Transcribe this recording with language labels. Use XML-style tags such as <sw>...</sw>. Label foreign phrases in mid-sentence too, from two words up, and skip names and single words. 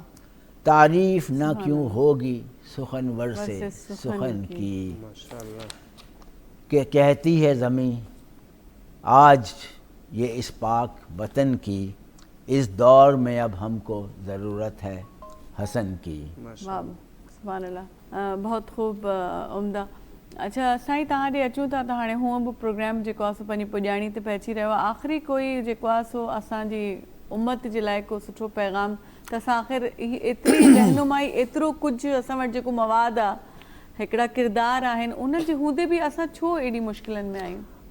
<ur>تعریف نہ کیوں ہوگی سخنور سے سخن کی، کہ کہتی ہے زمین آج یہ اس پاک وطن کی، اس دور میں اب ہم کو ضرورت ہے حسن کی۔ واہ</ur> <ar>سبحان اللہ،</ar> <ur>بہت خوب، عمدہ۔</ur> <sd>اچھا سائیں تہاں ॾे अचूं था त हाणे हूअं बि प्रोग्राम जेको आहे सो पंहिंजी पुॼाणी ते पहुची रहियो आहे। आख़िरी कोई जेको आहे सो असांजी उम्मत जे लाइ को सुठो पैगाम त असां आख़िर एतिरी रहनुमाई, एतिरो कुझु असां वटि जेको मवाद आहे, हिकिड़ा किरदार आहिनि, उन जे हूंदे बि असां छो एॾी मुश्किलनि में आहियूं?</sd>